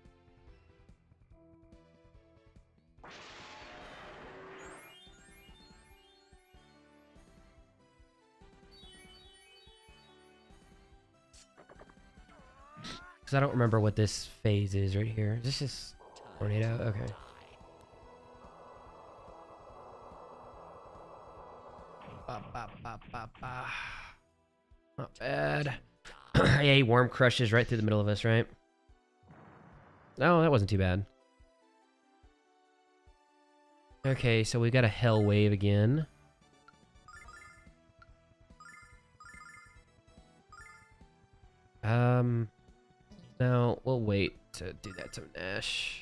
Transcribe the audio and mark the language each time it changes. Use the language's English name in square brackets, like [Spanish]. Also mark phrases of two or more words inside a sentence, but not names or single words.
[English] Because I don't remember what this phase is right here. Is this just tornado? Okay. Ba, ba, ba, ba, ba. Not bad. Yeah, he worm crushes right through the middle of us, right? Oh, that wasn't too bad. Okay, so we got a Hell Wave again. No, we'll wait to do that to Nash.